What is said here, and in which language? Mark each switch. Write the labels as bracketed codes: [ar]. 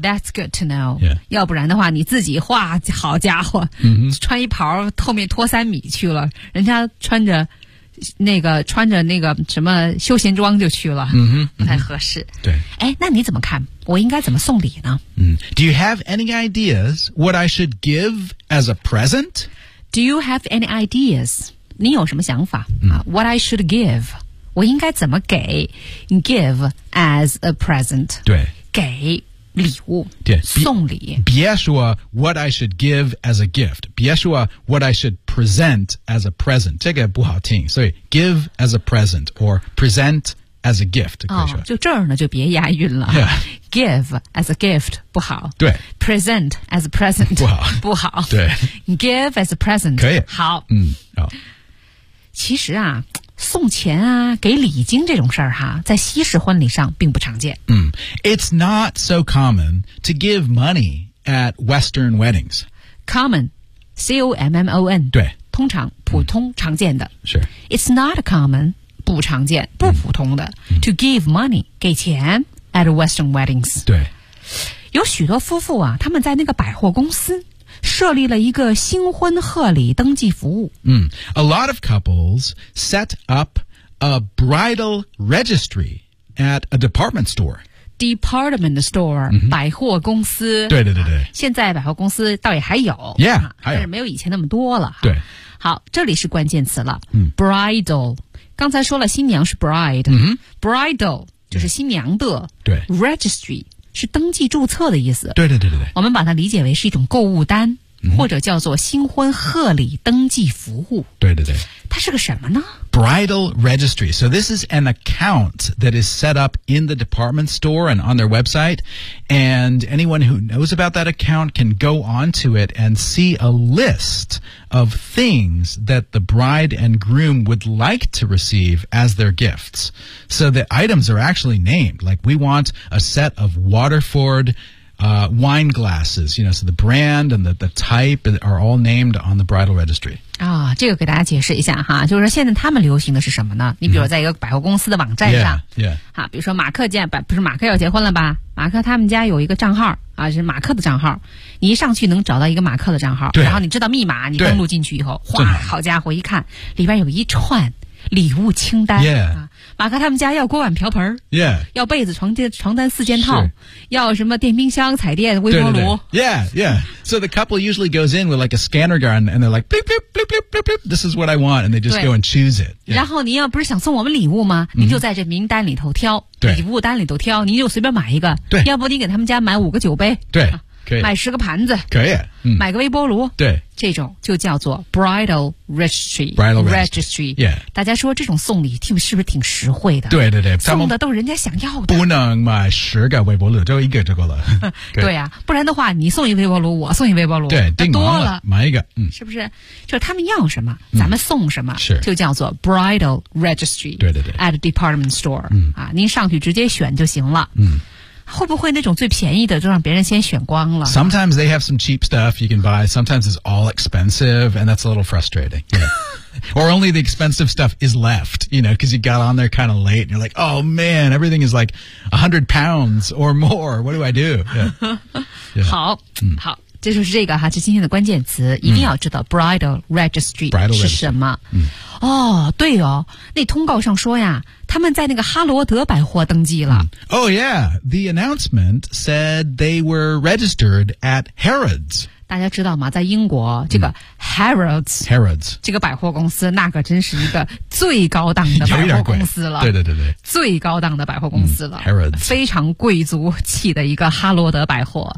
[en] That's good to know.、 Yeah. [zh] 要不然的话你自己画好家伙、 mm-hmm. 穿一袍后面拖三米去了人家穿着那个什么休闲装就去了、 mm-hmm. 不太合适。对、 mm-hmm. 哎那你怎么看我应该怎么送礼呢、 mm-hmm. [en] Do you have any ideas what I should give as a present? Do you have any ideas? [zh] 你有什么想法、 mm-hmm. [en] What I should give? [zh] 我应该怎么给 [en] ？Give as a present， [zh] 对，给礼物，对，送礼。 [en] 别说 what I should give as a gift， 别说 what I should present as a present， [zh] 这个不好听。所以 [en] give as a present or present as a gift. [zh] 哦，就这儿呢就别押韵了。 [en] Yeah. Give as a gift [zh] 不好。对。 [en] Present as a present [zh] 不好。不好。对。 [en] Give as a present [zh] 可以。好。嗯。好。其实啊，送钱啊，给礼金这种事儿哈，在西式婚礼上并不常见。嗯。 [en] It's not so common to give money at Western weddings. Common, C-O-M-M-O-N. [zh] 对。通常普通常见的是 [en] It's not common [zh] 不常见不普通的、 [en] To give money [zh] 给钱 [en] at Western weddings [zh] 对有许多夫妇啊他们在那个百货公司设立了一个新婚贺礼登记服务、 [en] A lot of couples set up a bridal registry at a department stored epartment store、 [zh] 百货公司对对对对、现在百货公司倒也还有 yeah、但是没有以前那么多了对好这里是关键词了、 [en] bridal [zh] 刚才说了新娘是 bride、bridal 就是新娘的对 registry 是登记注册的意思对对对对我们把它理解为是一种购物单、或者叫做新婚贺礼登记服务对对对它是个什么呢 [en] Bridal Registry. So this is an account that is set up in the department store and on their website. And anyone who knows about that account can go onto it and see a list of things that the bride and groom would like to receive as their gifts. So the items are actually named. Like we want a set of Waterford,wine glasses. You know, so the brand and the type are all named on the Bridal Registry. [zh] 啊、哦，这个给大家解释一下哈，就是说现在他们流行的是什么呢？你比如在一个百货公司的网站上，好、 [en] yeah, yeah. [zh] 啊，比如说马克见不是马克要结婚了吧？马克他们家有一个账号啊，是马克的账号，你一上去能找到一个马克的账号，对然后你知道密码，你登录进去以后，哗，好家伙，一看里边有一串礼物清单、 [en] yeah. 啊， [zh] 马克他们家要锅碗瓢盆、 [en] yeah. [zh] 要被子床单四件套要什么电冰箱彩电微波炉对对对 [en] yeah yeah so the couple usually goes in with like a scanner gun and they're like bloop bloop bloop bloop bloop bloop this is what I want and they just go and choose it、 yeah. [zh] 然后您要不是想送我们礼物吗您就在这名单里头挑、礼物单里头挑您就随便买一个对要不你给他们家买五个酒杯对、可以买十个盘子可以、买个微波炉对这种就叫做 Bridal Registry [en] Bridal Registry、yeah. [zh] 大家说这种送礼听是不是挺实惠的对对对送的都是人家想要的不能买十个微波炉就一个就够了对啊不然的话你送一微波炉我送一微波炉对订多了买一个、是不是就是他们要什么咱们送什么、是就叫做 Bridal Registry 对对对 [en] at department store、啊、 [zh] 您上去直接选就行了会不会那种最便宜的就让别人先选光了 [en] Sometimes they have some cheap stuff you can buy. Sometimes it's all expensive and that's a little frustrating.、Or only the expensive stuff is left, you know, because you got on there kind of late and you're like, oh man, everything is like £100 or more. What do I do? [zh] Yeah. Yeah. 好、好这就是这个哈这今天的关键词一定要知道 Bridal Registry 是什么、哦对哦那通告上说呀他们在那个哈罗德百货登记了、 [en] Oh yeah, the announcement said they were registered at Harrods. [zh] 大家知道吗在英国这个 Harrods, [en] Harrods [zh] 这个百货公司那个真是一个最高档的百货公司了。对对对对。最高档的百货公司了。 [en] Harrods。 [zh] 非常贵族气的一个哈罗德百货。